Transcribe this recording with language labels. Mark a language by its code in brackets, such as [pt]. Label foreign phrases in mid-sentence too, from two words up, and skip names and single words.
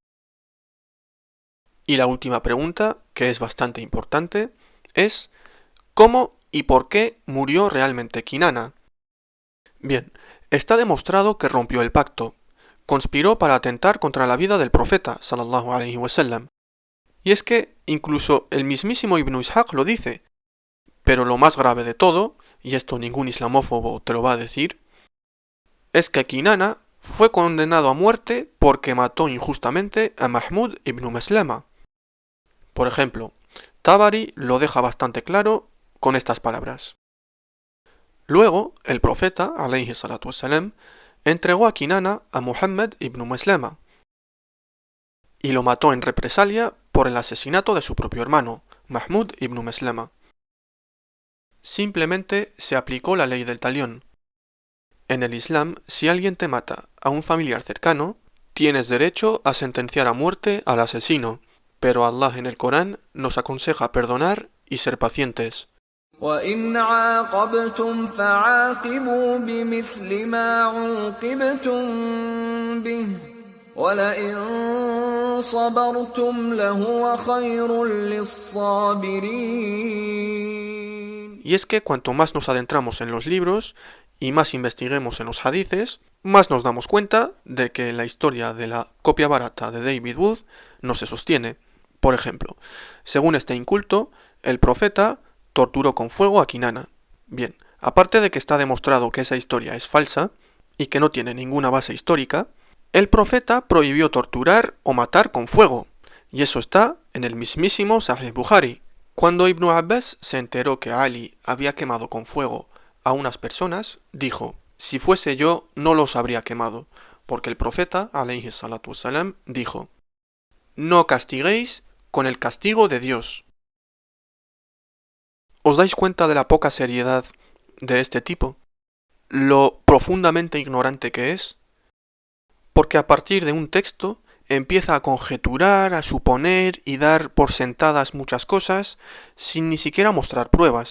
[es] Y la última pregunta, que es bastante importante, es ¿cómo y por qué murió realmente Kinana? Bien, está demostrado que rompió el pacto, conspiró para atentar contra la vida del profeta, [ar] صلى الله عليه وسلم. [es] Y es que incluso el mismísimo Ibn Ishaq lo dice. Pero lo más grave de todo, y esto ningún islamófobo te lo va a decir, es que Kinana fue condenado a muerte porque mató injustamente a Mahmud ibn Maslama. Por ejemplo, Tabari lo deja bastante claro con estas palabras. Luego, el profeta, [ar] عليه الصلاة والسلام, [es] entregó a Kinana a Muhammad ibn Maslama y lo mató en represalia por el asesinato de su propio hermano, Mahmud ibn Maslama. Simplemente se aplicó la ley del talión. En el Islam, si alguien te mata a un familiar cercano, tienes derecho a sentenciar a muerte al asesino, pero Allah en el Corán nos aconseja perdonar y ser pacientes. [ar] وَإِنْ عَاقَبْتُمْ فَعَاقِبُوا بِمِثْلِ مَا عُوقِبْتُمْ بِهِ وَلَئِنْ صَبَرْتُمْ لَهُوَ خَيْرٌ لِلصَّابِرِينَ. [es] Y es que cuanto más nos adentramos en los libros y más investiguemos en los hadices, más nos damos cuenta de que la historia de la copia barata de David Wood no se sostiene. Por ejemplo, según este inculto, el profeta torturó con fuego a Kinana. Bien, aparte de que está demostrado que esa historia es falsa y que no tiene ninguna base histórica, el profeta prohibió torturar o matar con fuego, y eso está en el mismísimo Sahih Bukhari. Cuando Ibn Abbas se enteró que Ali había quemado con fuego a unas personas, dijo: si fuese yo, no los habría quemado, porque el profeta, [ar] عليه الصلاة والسلام, [es] dijo: no castiguéis con el castigo de Dios. ¿Os dais cuenta de la poca seriedad de este tipo? Lo profundamente ignorante que es. Porque a partir de un texto empieza a conjeturar, a suponer y dar por sentadas muchas cosas sin ni siquiera mostrar pruebas.